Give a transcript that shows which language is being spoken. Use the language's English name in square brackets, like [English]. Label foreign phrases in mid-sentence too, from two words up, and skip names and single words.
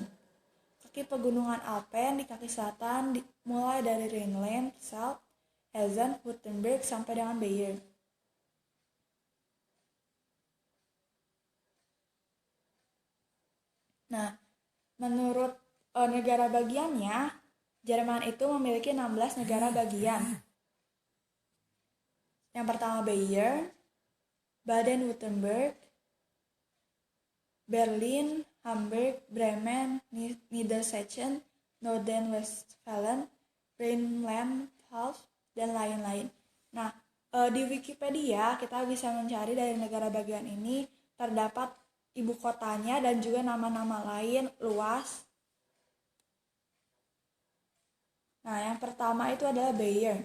[Indonesian] Kaki pegunungan Alpen di kaki selatan mulai dari Rhineland, Pfalz, Hessen, Württemberg, sampai dengan Bayern. Nah, menurut negara bagiannya, Jerman itu memiliki 16 negara bagian. Yang pertama Bayern, Baden-Württemberg, Berlin, Hamburg, Bremen, Niedersachsen, Nordrhein-Westfalen, Rhineland-Pfalz, dan lain-lain. Nah, di Wikipedia kita bisa mencari dari negara bagian ini terdapat ibu kotanya dan juga nama-nama lain luas. Nah, yang pertama itu adalah Bayern.